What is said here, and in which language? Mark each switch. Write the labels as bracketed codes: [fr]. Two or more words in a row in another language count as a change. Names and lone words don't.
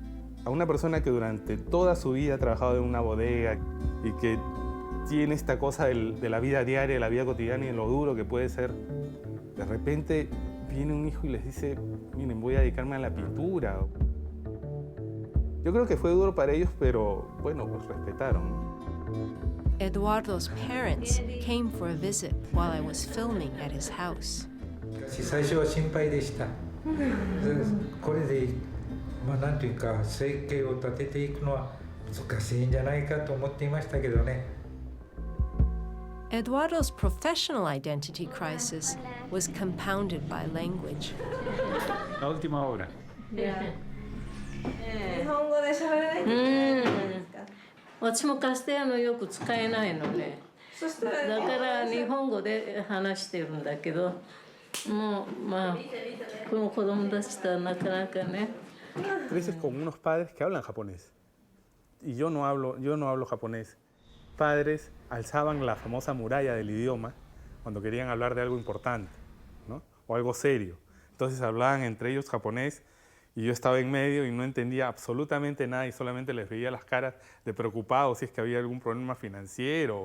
[es] A una persona que durante toda su vida ha trabajado en una bodega y que tiene esta cosa de la vida diaria, de la vida cotidiana y de lo duro que puede ser, de repente viene un hijo y les dice, miren, voy a dedicarme a la pintura. Yo creo que fue duro para ellos, pero bueno, pues respetaron. [en] Eduardo's parents came for a visit while I was filming at his house. [ja] 最初は心配でした。これで、なんというか生計を立てていくのは難しいんじゃないかと思っていましたけどね。 [en] Eduardo's professional identity crisis was compounded by language. [es] La última hora. [ja] 日本語で喋れないといけないじゃないですか。私もカステラノよく使えないので、だから日本語で話してるんだけど、もうまあこの子供たちとはなかなかね。 [es] Creces con unos padres que hablan japonés y yo no hablo japonés. Padres alzaban la famosa muralla del idioma cuando querían hablar de algo importante, ¿no? O algo serio. Entonces hablaban entre ellos japonés y yo estaba en medio y no entendía absolutamente nada y solamente les veía las caras de preocupados si es que había algún problema financiero.